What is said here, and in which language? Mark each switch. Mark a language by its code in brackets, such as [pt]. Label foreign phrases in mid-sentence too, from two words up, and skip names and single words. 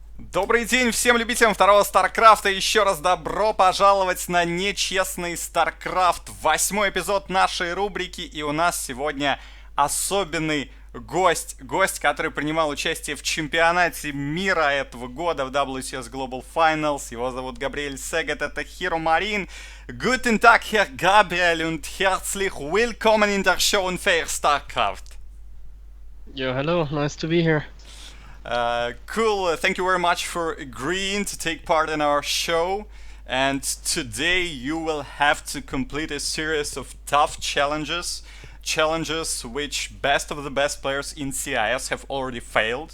[ru] Добрый день всем любителям второго StarCraft. Еще раз добро пожаловать на нечестный StarCraft. 8-й эпизод нашей рубрики. И у нас сегодня особенный гость. Гость, который принимал участие в чемпионате мира этого года в WCS Global Finals. Его зовут Габриэль Сегет. [de] Это HeRoMaRinE. Guten Tag, Herr Gabriel, und herzlich willkommen in der Show Unfair StarCraft. [en] Yo, hello, nice to be here. Cool, thank you very much for agreeing to take part in our show. And today you will have to complete a series of tough challenges. Challenges which best of the best players in CIS have already failed.